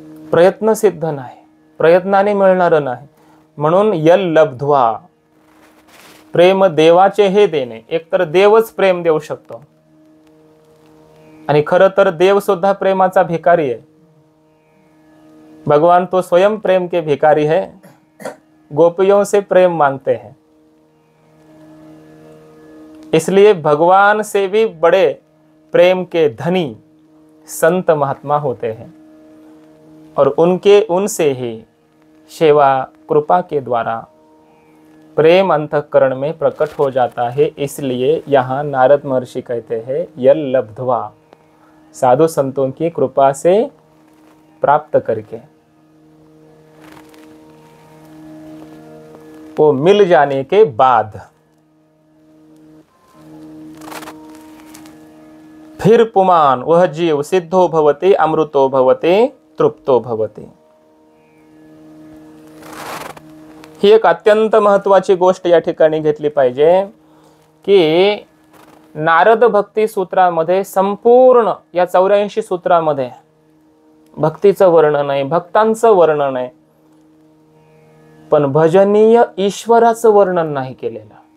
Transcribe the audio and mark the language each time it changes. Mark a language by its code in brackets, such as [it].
[mr] प्रयत्न सिद्ध नाही, प्रयत्नाने मिळणार नाही. म्हणून यल लब्ध्वा, प्रेम देवाचे हे देणे. एकतर देवच प्रेम देऊ शकतो, आणि खरं तर देव सुद्धा प्रेमाचा भिकारी आहे. [hi] भगवान तो स्वयं प्रेम के भिकारी है, गोपियों से प्रेम मांगते हैं. इसलिए भगवान से भी बड़े प्रेम के धनी संत महात्मा होते हैं, और उनसे ही सेवा कृपा के द्वारा प्रेम अंतःकरण में प्रकट हो जाता है. इसलिए यहाँ नारद महर्षि कहते हैं यल लब्ध्वा, साधु संतों की कृपा से प्राप्त करके, वो मिल जाने के बाद फिर पुमान वह जीव सिद्धो भवते, अमृतो भवते, तृप्तो भवते. [mr] ही एक अत्यंत महत्वाची गोष्ट या ठिकाणी घेतली पाहिजे की नारद भक्ती सूत्रामध्ये, संपूर्ण या 84 सूत्रामध्ये भक्तीचं वर्णन आहे, भक्तांचं वर्णन आहे, पण भजनीय ईश्वराचं वर्णन नाही केलेलं.